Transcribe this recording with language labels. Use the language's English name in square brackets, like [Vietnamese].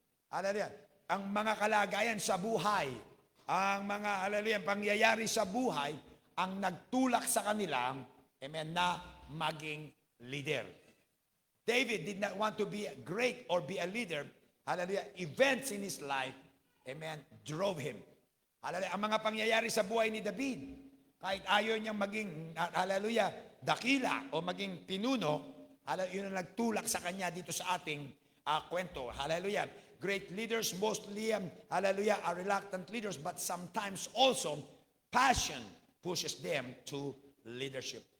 [Filipino] Hallelujah. Ang mga kalagayan sa buhay, ang mga, hallelujah, pangyayari sa buhay, ang nagtulak sa kanilang, amen, na maging leader. [English] David did not want to be great or be a leader. Hallelujah. Events in his life, amen, drove him. Hallelujah. [Filipino] Ang mga pangyayari sa buhay ni David, kahit ayaw niyang maging, hallelujah, dakila o maging pinuno, hallelujah, yun ang nagtulak sa kanya dito sa ating kwento. Hallelujah. [English] Great leaders mostly, hallelujah, are reluctant leaders, but sometimes also passion pushes them to leadership.